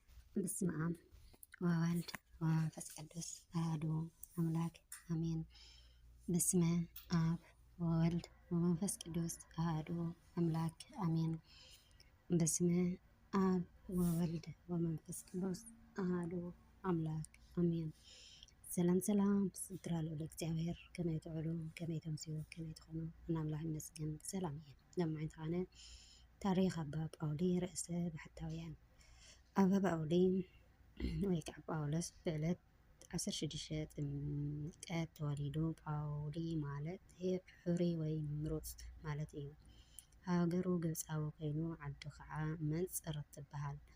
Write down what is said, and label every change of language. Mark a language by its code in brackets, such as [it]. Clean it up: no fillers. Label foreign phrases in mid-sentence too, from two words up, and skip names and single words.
[gez] በስመ አብ ወወልድ ወመንፈስ ቅዱስ አሐዱ አምላክ አሜን። በስመ አብ ወወልድ ወመንፈስ ቅዱስ አሐዱ አምላክ አሜን። በስመ አብ ወወልድ ወመንፈስ ቅዱስ አሐዱ አምላክ አሜን። [ti] ሰላም ሰላም ስድራ ልዑል እግዚአብሔር ከመይ ትዕሉ ከመይ ተምስዩ ከመይ ትኾኑ እናምላኽ ይመስገን ሰላም እየ ለማዓንቲ ኾነ ታሪክ አባ ጳውሊ ርእሰ ባሕታውያን አባ ጳውሊ ወይ ከዓ ጳውሎስ ብዕለት 16 ጥምቀት ተወሊዱ። ጳውሊ ማለት ሕሩይ ወይ ምሩፅ ማለት እዩ። ሃገሩ ግብፃዊ ኮይኑ ዓዱ ከዓ መንፅር ትበሃል።